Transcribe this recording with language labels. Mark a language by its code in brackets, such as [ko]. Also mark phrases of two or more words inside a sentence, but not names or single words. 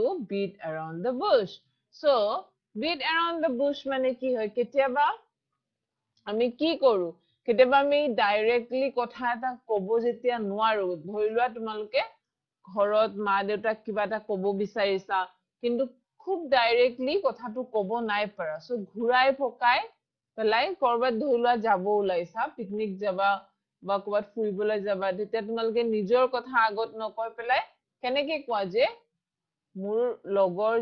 [en] beat around the bush so beat around the bush [as] মানে কি হয় কেতিয়াবা আমি কি কৰো কেতিয়াবা আমি ডাইৰেক্টলি কথা এটা কব যেতিয়া নোৱাৰো ধৰি লোৱা তোমালোকে ঘৰত মা দেউতাক কিবা এটা কব বিচাৰিছা কিন্তু খুব ডাইৰেক্টলি কথাটো কব নাই পাৰা সো ঘুৰাই পকাই পেলাই কৰবাত ধৰি লোৱা যাব ওলাইছা পিকনিক যাবা বা কৰবাত ফুৰিবলৈ যাবা তেতিয়া তোমালোকে নিজৰ কথা আগত নকৈ পেলাই কেনেকে কোৱা যে মোৰ লগৰ